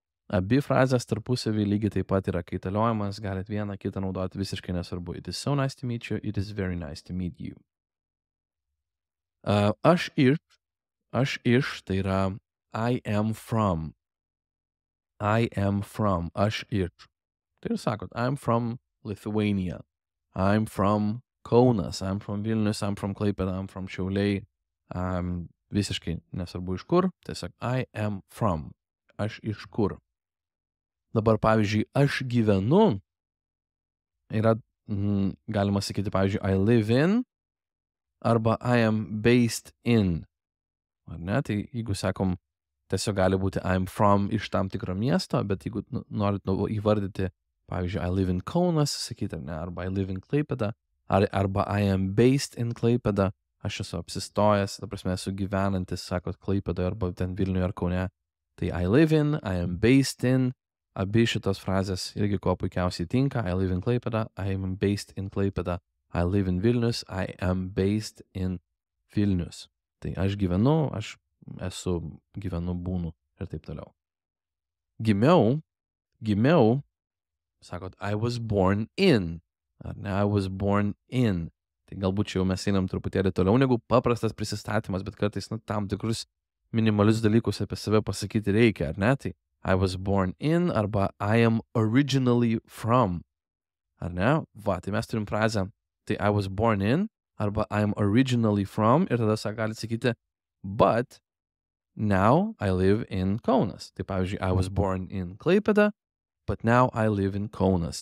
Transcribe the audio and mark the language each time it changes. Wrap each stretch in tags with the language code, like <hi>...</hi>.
<lt>Abi frazės tarpusavį lygiai taip pat yra kaitaliojimas, galit vieną kitą naudoti visiškai nesvarbu.</lt> <en>It is so nice to meet you, it is very nice to meet you.</en> <lt>Aš iš, tai yra</lt> <en>I am from. I am from,</en> <lt>aš iš. Tai ir sakot,</lt> <en>I'm from Lithuania. I'm from Kaunas, I'm from Vilnius, I'm from Klaipėda, I'm from Šiauliai.</en> <lt>Visiškai nesvarbu iš kur, tiesiog</lt> <en>I am from,</en> <lt>aš iš kur. Dabar, pavyzdžiui, aš gyvenu, yra, galima sakyti, pavyzdžiui,</lt> <en>I live in,</en> <lt>arba</lt> <en>I am based in.</en> <lt>Ar ne? Tai jeigu sakom, tiesiog gali būti</lt> <en>I'm from</en> <lt>iš tam tikro miesto, bet jeigu norit įvardyti, pavyzdžiui,</lt> <en>I live in Kaunas,</en> <lt>sakyti, ar ne, arba</lt> <en>I live in Klaipėda,</en> <lt>arba</lt> <en>I am based in Klaipėda,</en> <lt>aš esu apsistojęs, ta prasme esu gyvenantis, sakot, Klaipėdoje, arba ten Vilniuje ar Kaune. Tai</lt> <en>I live in, I am based in,</en> <lt>abi šitos frazės irgi kuo puikiausiai tinka.</lt> <en>I live in Klaipėda, I am based in Klaipėda, I live in Vilnius, I am based in Vilnius.</en> <lt>Tai aš gyvenu, aš esu, gyvenu, būnu ir taip toliau.</lt> <en>Gimiau,</en> <lt>sakot,</lt> <en>I was born in,</en> <lt>ar ne,</lt> <en>I was born in.</en> <lt>Tai galbūt čia jau mes einam truputėlį toliau negu paprastas prisistatymas, bet kartais tam tikrus minimalius dalykus apie save pasakyti reikia, ar ne?</lt> <en>Tai I was born in,</en> <lt>arba</lt> <en>I am originally from,</en> <lt>ar ne? Va, tai mes turim frazę, tai</lt> <en>I was born in, arba I am originally from,</en> <lt>ir tada galite sakyti,</lt> <en>but now I live in Kaunas.</en> <lt>Tai pavyzdžiui,</lt> <en>I was born in Klaipėda, but now I live in Kaunas.</en>